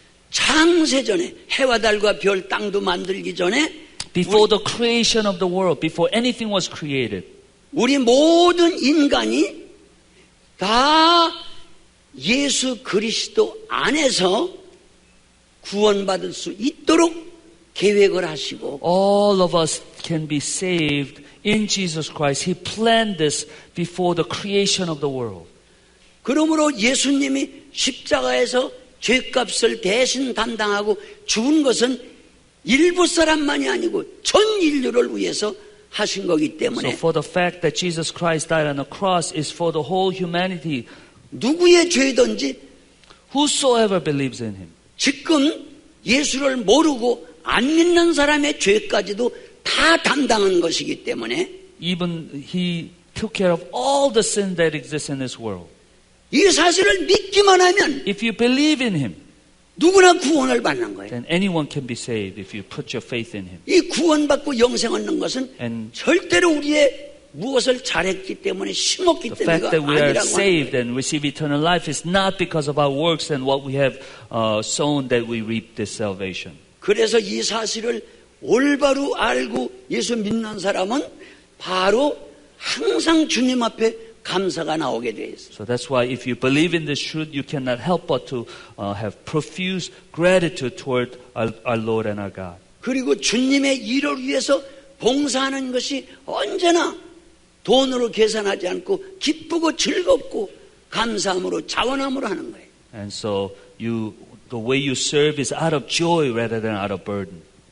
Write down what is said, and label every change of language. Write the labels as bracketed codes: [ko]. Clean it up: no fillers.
[ko] 창세전에 해와 달과 별 땅도 만들기 전에 [en] Before the creation of the world, before anything was created, [ko] 우리 모든 인간이 다 예수 그리스도 안에서 구원받을 수 있도록 계획을 하시고 [en] all of us can be saved in Jesus Christ. He planned this before the creation of the world. [ko] 그러므로 예수님이 십자가에서 죄값을 대신 담당하고 죽은 것은 일부 사람만이 아니고 전 인류를 위해서 하신 거기 [en] So [ko] 때문에 [en] for the fact that Jesus Christ died on the cross is for the whole humanity. [ko] 누구의 죄든지 [en] Whosoever believes in Him. [ko] 지금 예수를 모르고 안 믿는 사람의 죄까지도 다 담당한 것이기 때문에 [en] Even He took care of all the sin that exists in this world. [ko] 이 사실을 믿기만 하면 [en] If you believe in Him, [ko] 누구나 구원을 받는 거예요. [en] then anyone can be saved if you put your faith in Him. [ko] 이 구원받고 영생 얻는 것은 [en] And [ko] 절대로 우리의 무엇을 잘했기 때문에 심었기 [en] the fact [ko] 때문에가 [en] that we are [ko] 아니라고 하는 [en] saved [ko] 거예요. [en] and receive eternal life is not because of our works and what we have sown that we reap this salvation. [ko] 그래서 이 사실을 올바로 알고 예수 믿는 사람은 바로 항상 주님 앞에 감사가 나오게 돼 있어요. [en] So that's why if you believe in this truth, you cannot help but to have profuse gratitude toward our Lord and our God. [ko] 그리고 주님의 일을 위해서 봉사하는 것이 언제나 돈으로 계산하지 않고 기쁘고 즐겁고 감사함으로 자원함으로 하는 거예요. [en] And so the way you serve is out of joy rather than out of burden.